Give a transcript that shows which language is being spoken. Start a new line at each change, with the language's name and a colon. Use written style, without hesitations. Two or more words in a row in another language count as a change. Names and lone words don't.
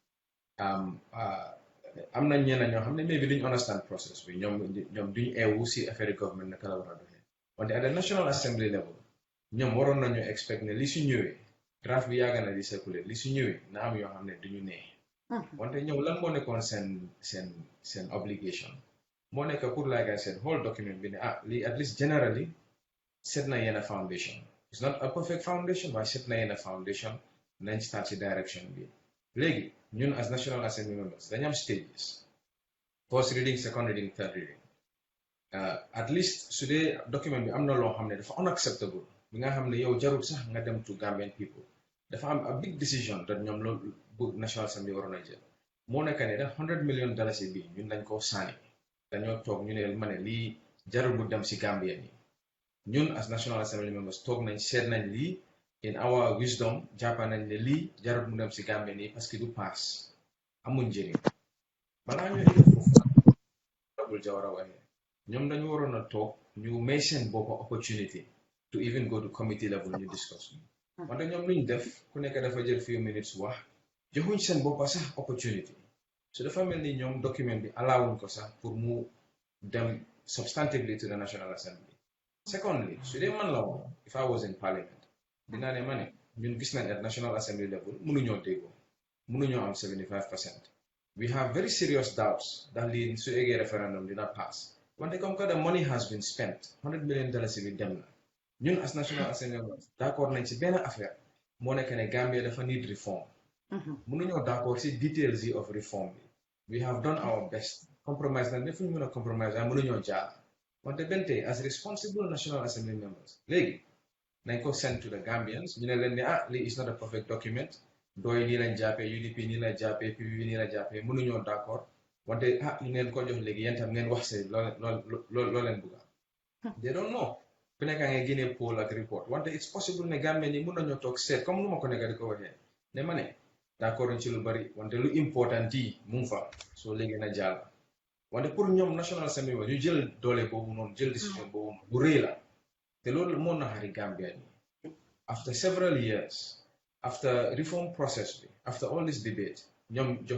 Wolof: am na ñeneen ñoo xam ne maybe duñ understand process bi ñoom duñ eewu si affaire government naka la war a doxee wante
English: at the National Assembly level
Wolof: ñoom waroon nañu expect ne li su ñëwee draft bi yàgg na di circuler li su ñëwee na am yoo xam ne duñu nee wante ñoom lan moo nekkoon seen obligation moo nekk pour
English: like I said whole document
Wolof: bi ne lii
English: at least generally set
Wolof: na yenn foundation
English: it's not a perfect foundation
Wolof: waaye set na yenn foundation nañ start ci direction bi léegi ñun
English: as National Assembly members
Wolof: dañu am
English: stages first reading second reading third reading at least
Wolof: su dee document bi am na loo xam ne dafa unacceptable bi nga xam ne yow jarul sax nga dem
English: to Gambian people
Wolof: dafa am
English: a big decision that
Wolof: ñoom loolu bu National Assembly waroon a jël moo nekk ne da $100 million bi ñun dañ koo sànni dañoo toog ñu ne ma ne lii jarul bu dem si Gambien yi ñun
English: as National Assembly members
Wolof: toog nañ seet nañ lii
English: in our wisdom
Wolof: jàppa nañ ne lii jarul mu dem si Gambien yi
French: parce que
Wolof: du pass amuñ njëriñ balaa ñu egg foofu Double Jawara waxee ñoom dañu waroon a toog ñu may seen boppa
English: opportunity to even go to committee level
Wolof: ñu discuss wante ñoom luñ def ku nekk dafa jël
English: few minutes
Wolof: wax joxuñ seen boppa sax opportunity so dafa mel ni ñoom document bi allowuñ ko sax pour mu dem
English: substantively to the National Assembly secondly
Wolof: su dee man la woon
English: if I was in parliament
Wolof: dinaa ne ma ne ñun gis nañ
English: at National Assembly level
Wolof: mënuñoo déggoo mënuñoo am 75%.
English: We have very serious doubts that
Wolof: lii su eggee referendum dina pass wante
French: comme que
English: the money has been spent $100 million
Wolof: bi dem na ñun
English: as National
Wolof: Assembly d'accord nañ ci benn affaire moo nekk ne Gambia dafa
English: need reform
Wolof: mënuñoo d'accord ci details yi
English: of reform
Wolof: bi
English: we have done our best compromise
Wolof: na ne fu ñu mën a compromise waaye mënuñoo jaar wante bente
English: as responsible National Assembly members
Wolof: léegi nañ ko
English: send to the Gambians
Wolof: ñu ne leen ne lii
English: is not a perfect document
Wolof: dooy nii lañ jàppee UDP nii la jàppee PPP nii la jàppee mënuñoo d'accord wante ñu ngeen ko jox léegi yéen tam ngeen wax see loo leen bëgga
English: they don't know
Wolof: ku nekk nga génnee poll ak report wante
English: it's possible
Wolof: ne Gambien ñi mën nañoo toog seet comme nu ma ko nekk di ko waxee ne ma ne d'accord ci lu bari wante lu important yi mu ngi fa soo léegi na jàll wante pour ñoom National Assembly ñu jël doole boobu noonu jël décision boobu bu rëy la te loolu moo naxari Gambien yi
English: after several years after reform process
Wolof: bi
English: after all this debate
Wolof: ñoom